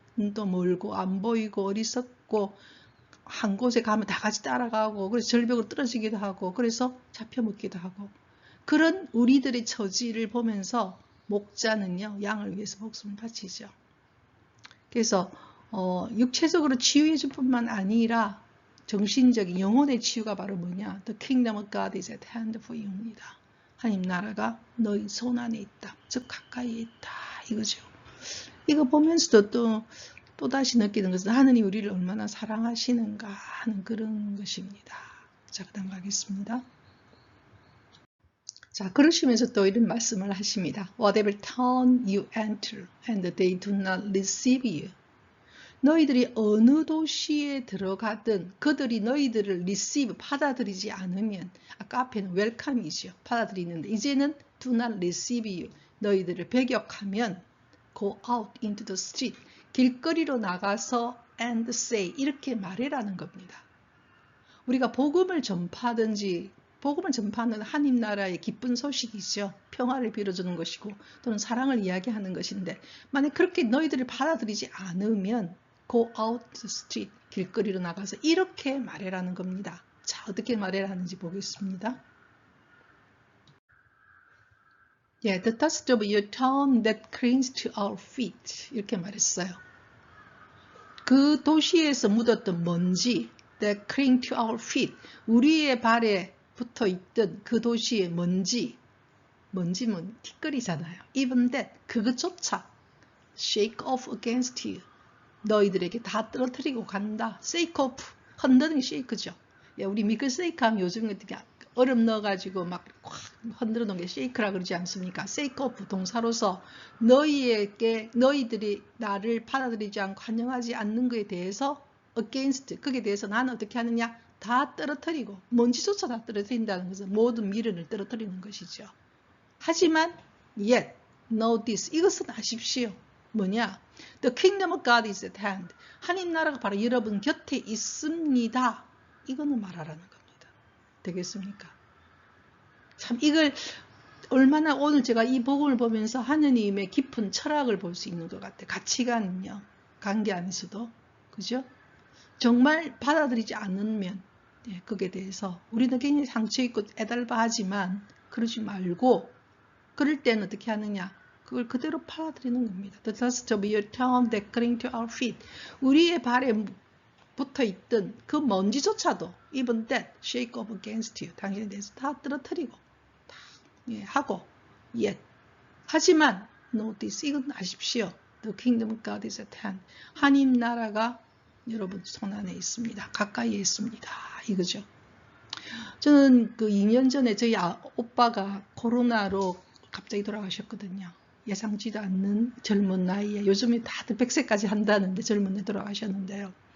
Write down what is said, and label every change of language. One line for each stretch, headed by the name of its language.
Korean: 눈도 멀고 안 보이고 어리석고 한 곳에 가면 다 같이 따라가고 그래서 절벽으로 떨어지기도 하고 그래서 잡혀먹기도 하고 그런 우리들의 처지를 보면서 목자는요 양을 위해서 목숨을 바치죠. 그래서 육체적으로 치유해 줄 뿐만 아니라 정신적인 영혼의 치유가 바로 뭐냐?
English: The kingdom of God is at hand for you입니다.
Korean: 하나님 나라가 너희 손 안에 있다. 즉 가까이에 있다. 이거죠. 이거 보면서도 또다시 느끼는 것은 하느님 우리를 얼마나 사랑하시는가 하는 그런 것입니다. 자, 그 다음 가겠습니다. 자, 그러시면서 또 이런 말씀을 하십니다.
English: Whatever town you enter and they do not receive you.
Korean: 너희들이 어느 도시에 들어가든 그들이 너희들을 receive, 받아들이지 않으면 아까 앞에는 welcome이죠. 받아들이는데 이제는
English: do not receive you.
Korean: 너희들을 배격하면
English: go out into the street.
Korean: 길거리로 나가서
English: and say
Korean: 이렇게 말해라는 겁니다. 우리가 복음을 전파하든지 복음을 전파하는 하나님 나라의 기쁜 소식이죠. 평화를 빌어주는 것이고 또는 사랑을 이야기하는 것인데 만약 그렇게 너희들을 받아들이지 않으면
English: go out to the street,
Korean: 길거리로 나가서 이렇게 말해라는 겁니다. 자, 어떻게 말해라는지 보겠습니다.
English: The dust of your town that clings to our feet
Korean: 이렇게 말했어요. 그 도시에서 묻었던 먼지
English: that cling to our feet
Korean: 우리의 발에 붙어있던 그 도시의 먼지는 티끌이잖아요.
English: Even that
Korean: 그것조차
English: shake off against you
Korean: 너희들에게 다 떨어뜨리고 간다.
English: shake off
Korean: 흔드는 게 shake죠. 우리 미끌 shake 하면 요즘 얼음 넣어가지고 막 흔들어 놓은 게 shake라 그러지 않습니까?
English: shake off
Korean: 동사로서 너희들이 나를 받아들이지 않고 환영하지 않는 것에 대해서 against 그게 대해서 나는 어떻게 하느냐? 다 떨어뜨리고 먼지조차 다 떨어뜨린다는 것은 모든 미련을 떨어뜨리는 것이죠. 하지만
English: yet know this
Korean: 이것은 아십시오. 뭐냐?
English: The kingdom of God is at hand.
Korean: 하나님 나라가 바로 여러분 곁에 있습니다. 이거는 말하라는 겁니다. 되겠습니까? 참 이걸 얼마나 오늘 제가 이 복음을 보면서 하느님의 깊은 철학을 볼 수 있는 것 같아요. 가치관은요. 관계 안에서도. 그죠? 정말 받아들이지 않으면 그게 대해서 우리는 굉장히 상처있고 애달바하지만 그러지 말고 그럴 때는 어떻게 하느냐? 그걸 그대로 받아들이는 겁니다.
English: The dust of your town that cling to our feet.
Korean: 우리의 발에 붙어있던 그 먼지조차도
English: even that shake off against you.
Korean: 당신에 대해서 다 떨어뜨리고 다 하고 yet. 하지만
English: know this.
Korean: 이건 아십시오.
English: The kingdom of God is at hand.
Korean: 하나님 나라가 여러분 손 안에 있습니다. 가까이에 있습니다. 이거죠. 저는 그 2년 전에 저희 오빠가 코로나로 갑자기 돌아가셨거든요. 예상치도 않는 젊은 나이에 요즘에 다들 100세까지 한다는데 젊은 데 돌아가셨는데요.